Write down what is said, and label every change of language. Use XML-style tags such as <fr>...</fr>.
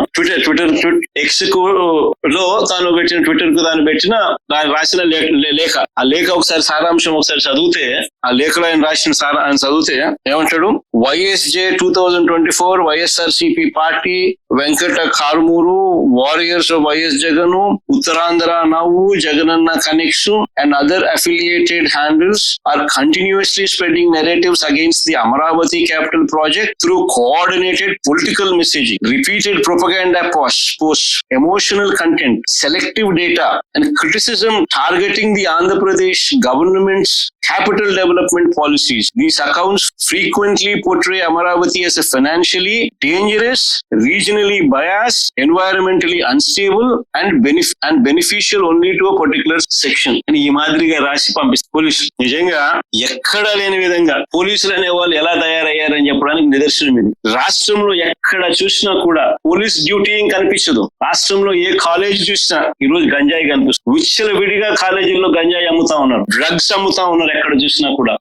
<te>Twitter X కు లో తాను పెట్టిన, ట్విట్టర్ కు తాను పెట్టిన రాసిన లేఖ. ఆ లేఖ ఒకసారి సారాంశం ఒకసారి చదివితే, ఆ లేఖలో ఆయన చదివితే ఏమంటాడు?</te> <en>YSJ 2024 YSRCP party, Venkata Karumuru, warriors of YS Jagan, Uttarandhra నవ్వు, Jagananna connects and other affiliated handles are continuously spreading narratives against the Amaravati capital project through coordinated political messaging, repeated propaganda posts, emotional content, selective data and criticism targeting the Andhra Pradesh government's capital development policies. These accounts frequently portray Amaravati as a financially dangerous, regionally biased, environmentally unstable and beneficial only to a particular section.</en> <te>And ఈ మాదిరిగా రాసి పంపిస్తారు పోలీసులు. నిజంగా ఎక్కడా లేని విధంగా పోలీసులు అనే వాళ్ళు ఎలా తయారయ్యారని చెప్పడానికి నిదర్శనం ఇది. రాష్ట్రంలో ఎక్కడ చూసినా కూడా పోలీస్ డ్యూటీ కనిపించదు. రాష్ట్రంలో ఏ కాలేజ్ చూసినా ఈ రోజు గంజాయి కనిపిస్తుంది. విచ్చల విడిగా కాలేజీల్లో గంజాయి అమ్ముతా ఉన్నారు, డ్రగ్స్ అమ్ముతా ఉన్నారు ఎక్కడ చూసినా కూడా.</te>